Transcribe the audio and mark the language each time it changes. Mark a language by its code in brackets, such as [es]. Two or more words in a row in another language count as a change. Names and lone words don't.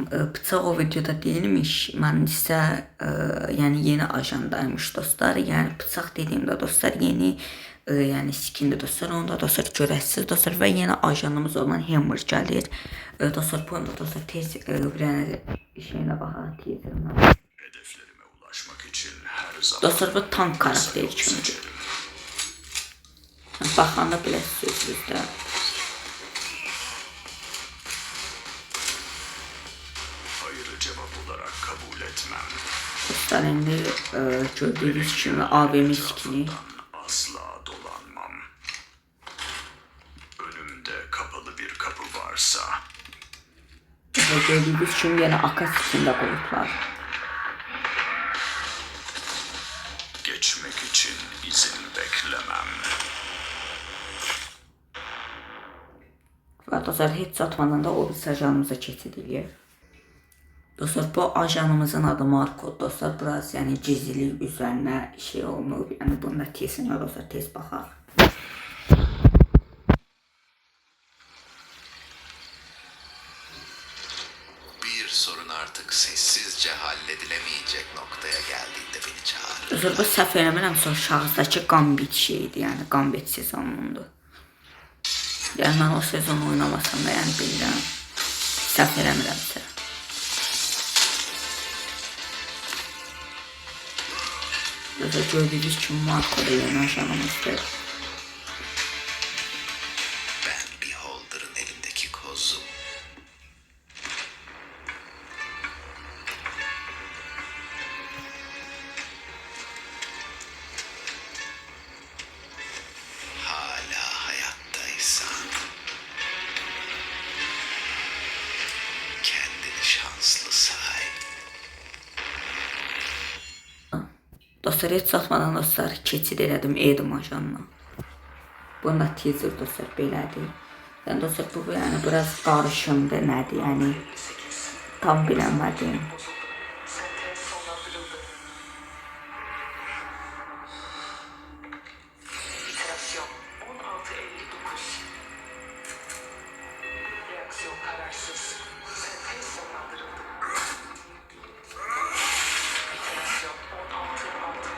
[az] Bıçaq o videoda deyilmiş. Mən isə yəni yeni ajandaymış dostlar. Yəni bıçaq dediyimdə dostlar yeni yəni skindir dostlar. Onu da dostlar görəsiniz dostlar və yeni ajanımız olan Hammer gəlir. Dostlar bu anda dostlar tez bir şeyinə baxaq tezirəm. [tr] Hedeflerime ulaşmak için her zaman [az] Dostlar bu tank karakteri kimidir. Baxanda biləsiniz də. [tr] hayırı cevap olarak kabul etmem. [az] Dostlar indi gördüyünüz kimi AVM skini. [tr] Asla dolanmam. Önümde kapalı bir kapı varsa [az] Gördüyünüz kimi yenə AK skində qoyublar. [tr] geçmek için izin beklemem. [az] Və dostlar heç çatmadan da o biz ajanımıza keçirik. Dostlar bu ajanımızın adı Marco dostlar. Biraz yəni gizlilik üzərinə şey olunub. Yəni bunda tezsinə dostlar tez baxaq. [tr] Bir sorun artık sessizce halledilemeyecek noktaya geldiğinde beni çağır. [az] Dostlar bu səhv eləmirəmsə şahızdakı Gambit şeydir. Yəni Gambit sezonundur. Yəni mən o sezon oynamasam da yəni bilirəm. Səhv eləmirəmsə. Dostlar gördüyünüz kimi Marco da yeni ajanımızdır. [tr] Ben Beholder'ın elindeki kozum. Hala hayattaysan kendini şanslı say. [az] Dostlar heç çatmadan dostlar keçid elədim Edim ajanına. Bunda teaser dostlar belədir. Yəni dostlar bu yəni biraz qarışımdır nədir yəni tam bilənmədim. [tr] İterasyon 1659. Reaksiyon kararsız. Sentez sonlandırıldı. İterasyon 16